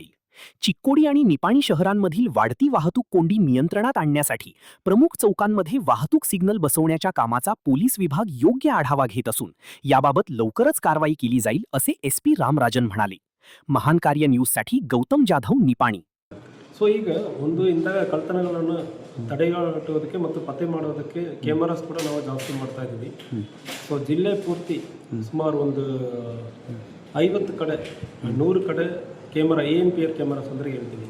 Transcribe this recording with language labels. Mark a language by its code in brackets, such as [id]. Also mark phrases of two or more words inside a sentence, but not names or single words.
[mr] चिक्कोडी आणि निपाणी शहरांमधील वाढती वाहतूक कोंडी नियंत्रणात आणण्यासाठी प्रमुख चौकांमध्ये वाहतूक सिग्नल बसवण्याच्या कामाचा पोलीस विभाग योग्य आढावा घेत असून याबाबत लवकरच कारवाई केली जाईल असे एसपी रामराजन म्हणाले. महान कार्य न्यूजसाठी गौतम जाधव, निपाणी. [kn] ಸೊ ಈಗ ಒಂದು ಇಂತಹ ಕಳ್ತನಗಳನ್ನು ತಡೆಗಟ್ಟುವುದಕ್ಕೆ ಮತ್ತು ಪತ್ತೆ ಮಾಡೋದಕ್ಕೆ ಕ್ಯಾಮರಾಸ್ ಕೂಡ ನಾವು ಜಾಸ್ತಿ ಮಾಡ್ತಾ ಇದ್ದೀವಿ. ಸೊ ಜಿಲ್ಲೆ ಪೂರ್ತಿ ಸುಮಾರು ಒಂದು 50 ಕಡೆ 100 ಕಡೆ ಕ್ಯಾಮರಾ [en] ANPR cameras [kn] ಅಂದರೆ ಹೇಳ್ತೀವಿ.